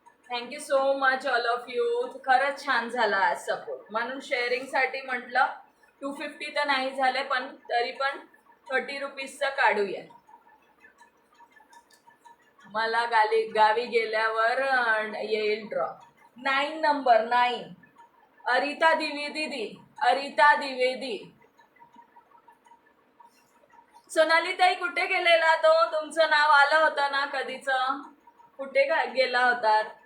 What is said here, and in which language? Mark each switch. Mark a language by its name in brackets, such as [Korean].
[English] Thank you so much all of you. [Marathi] खरंच छान झाला आज सपोर्ट, म्हणून शेअरिंग साठी म्हटलं. 250 तर नाही झाले पण तरी पण 30 रुपीजचं काढूया. मला गावी गेल्यावर येईल ड्रॉ. 9 नंबर 9 अरिता द्विवेदी, अरिता द्विवेदी. सोनाली ताई कुठे गेलेला तो? तुमचं नाव आलं होतं ना कधीच, कुठे गेला होता?